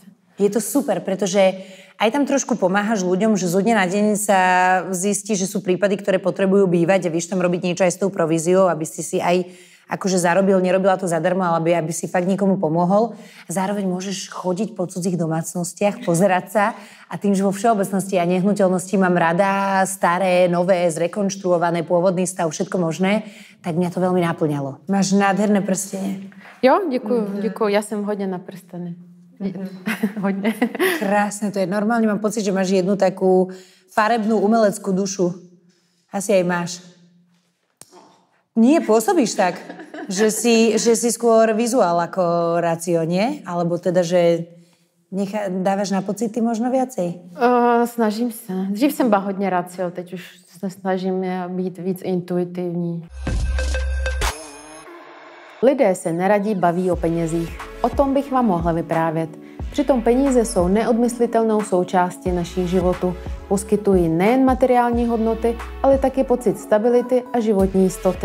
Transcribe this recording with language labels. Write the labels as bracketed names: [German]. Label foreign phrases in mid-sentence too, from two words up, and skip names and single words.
[Slovak] Je to super, pretože aj tam trošku pomáhaš ľuďom, že zo dňa na deň sa zistí, že sú prípady, ktoré potrebujú bývať a vieš tam robiť niečo aj s tou províziou, aby si aj akože zarobil, nerobila to zadarmo, ale aby si fakt niekomu pomohol. Zároveň môžeš chodiť po cudzích domácnostiach, pozerať sa a tým, že vo všeobecnosti a nehnuteľnosti mám rada staré, nové, zrekonštruované, pôvodný stav, všetko možné, tak mňa to veľmi naplňalo. Máš nádherné prstenie. [Czech] Jo, děkuju. Já jsem hodně na prsteny. Hodně. [Slovak] Krásne to je. Normálne mám pocit, že máš jednu takú farebnú umeleckú dušu. Asi aj máš. Nie, pôsobíš tak, že si skôr vizuál ako racio, nie? Alebo teda, že Dávaš na pocity možno viacej? [Czech] Snažím se. Dřív jsem byla hodně racio, teď už se snažím být víc intuitivní. Lidé se neradí baví o penězích. O tom bych vám mohla vyprávět. Přitom peníze jsou neodmyslitelnou součástí našich životů. Poskytují nejen materiální hodnoty, ale taky pocit stability a životní jistoty.